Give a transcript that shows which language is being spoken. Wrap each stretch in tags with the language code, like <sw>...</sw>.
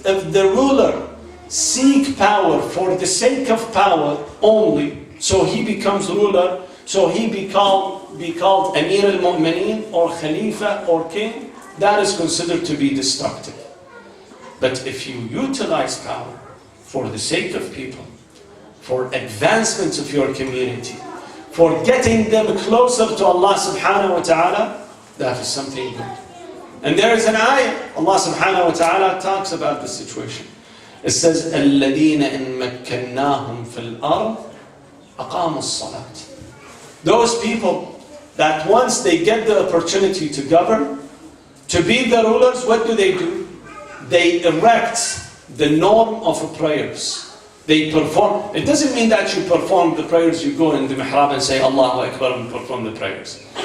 <en>If the ruler seek power for the sake of power only, so he becomes ruler, so he be called Amir al-Mu'mineen or Khalifa or King, that is considered to be destructive. But if you utilize power for the sake of people, for advancement of your community, for getting them closer to Allah subhanahu wa ta'ala, that is something good. And there is an ayah, Allah subhanahu wa ta'ala talks about the situation. It says,</en> <ar>الَّذِينَ إِن مَكَّنَّاهُمْ فِي الْأَرْضِ أَقَامُوا الصَّلَاةِ.</ar> <en>Those people that once they get the opportunity to govern, to be the rulers, what do? They erect the norm of prayers. They perform. It doesn't mean that you perform the prayers, you go in the mihrab and say Allahu Akbar and perform the prayers.</en>